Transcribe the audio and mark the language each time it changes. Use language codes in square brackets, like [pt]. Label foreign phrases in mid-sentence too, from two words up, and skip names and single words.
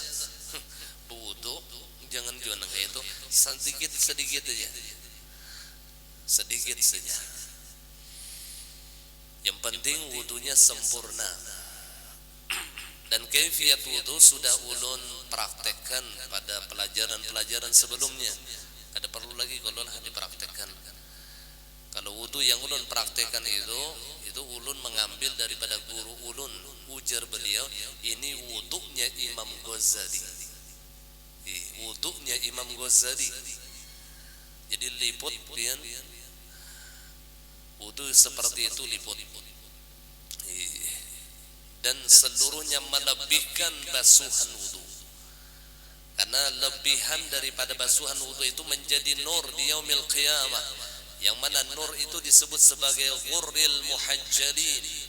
[id] Wudu jangan juga kayak itu, sedikit aja, sedikit saja. Yang penting wudunya sempurna. Dan kaifiyat wudu sudah ulun praktekkan pada pelajaran-pelajaran sebelumnya. Ada perlu lagi kalau lah dipraktekkan. Kalau wudu yang ulun praktekkan itu ulun mengambil daripada guru ulun. Ujar beliau, ini wudunya Imam Ghazali. Wudunya Imam Ghazali. Jadi liput pian wudu seperti itu liput. Dan seluruhnya melebihkan basuhan wudu. Karena lebihan daripada basuhan wudu itu menjadi nur di [ar] يوم القيامة. [id] Yang mana nur itu disebut sebagai [ar] الغر المحجلين.